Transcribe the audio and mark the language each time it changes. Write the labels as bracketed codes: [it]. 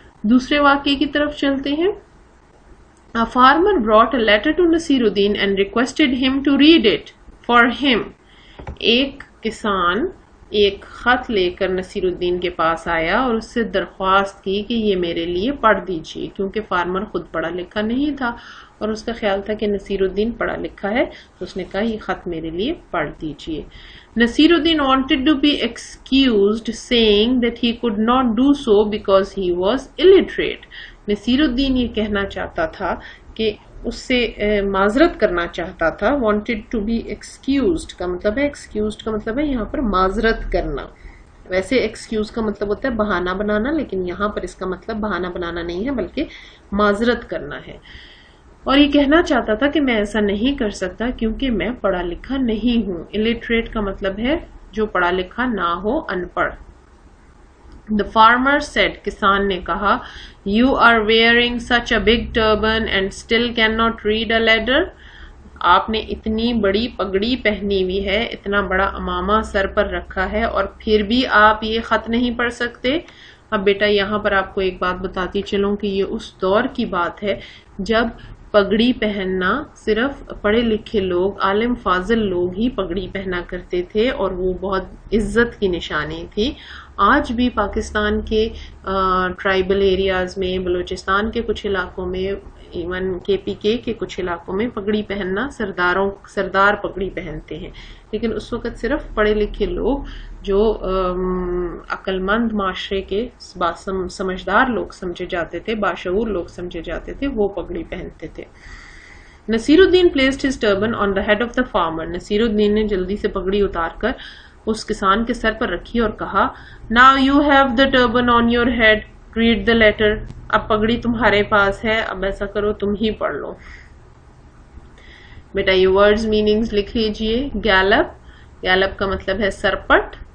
[ur] دوسرے واقعے کی طرف چلتے ہیں. [en] A farmer brought a letter to Nasiruddin and requested him to read it for him. [ur] ایک کسان ایک خط لے کر نصیر الدین کے پاس آیا اور اس سے درخواست کی کہ یہ میرے لیے پڑھ دیجیے، کیونکہ فارمر خود پڑھا لکھا نہیں تھا اور اس کا خیال تھا کہ نصیر الدین پڑھا لکھا ہے، تو اس نے کہا یہ خط میرے لیے پڑھ دیجیے. [en] Nasiruddin wanted to be excused saying that he could not do so because he was illiterate. [ur] Naseer الدین یہ کہنا چاہتا تھا کہ اس سے معذرت کرنا چاہتا تھا. [en] wanted to be excused [ur] کا مطلب ہے، excused کا مطلب ہے یہاں پر معذرت کرنا. ویسے excuse کا مطلب ہوتا ہے بہانہ بنانا، لیکن یہاں پر اس کا مطلب بہانہ بنانا نہیں ہے بلکہ معذرت کرنا ہے. اور یہ کہنا چاہتا تھا کہ میں ایسا نہیں کر سکتا کیونکہ میں پڑھا لکھا نہیں ہوں. illiterate کا مطلب ہے جو پڑھا لکھا نہ ہو، ان پڑھ. [en] The farmer said، [ur] کسان نے کہا، [en] You are wearing such a big turban and still cannot read a letter. [ur] آپ نے اتنی بڑی پگڑی پہنی ہوئی ہے، اتنا بڑا امامہ سر پر رکھا ہے اور پھر بھی آپ یہ خط نہیں پڑھ سکتے. اب بیٹا یہاں پر آپ کو ایک بات بتاتی چلوں کہ یہ اس دور کی بات ہے جب پگڑی پہننا صرف پڑھے لکھے لوگ، عالم فاضل لوگ ہی پگڑی پہنا کرتے تھے اور وہ بہت عزت کی نشانی تھی. آج بھی پاکستان کے ٹرائبل ایریاز میں، بلوچستان کے کچھ علاقوں میں، ایون KPK کے کچھ علاقوں میں پگڑی پہننا سردار پگڑی پہنتے ہیں. لیکن اس وقت صرف پڑھے لکھے لوگ جو عقل مند معاشرے کے سمجھدار لوگ سمجھے جاتے تھے، باشعور لوگ سمجھے جاتے تھے، وہ پگڑی پہنتے تھے. [en] Nasiruddin placed his turban on the head of the farmer. [ur] Naseer الدین نے جلدی سے پگڑی اتار کر اس کسان کے سر پر رکھی اور کہا، [en] Now you have the turban on your head, read the letter. [ur] اب پگڑی تمہارے پاس ہے, اب ایسا کرو تم ہی پڑھ لو. بیٹا یہ ورڈز میننگز لکھ لیجئے. گیلپ, گیلپ کا مطلب ہے سرپٹ.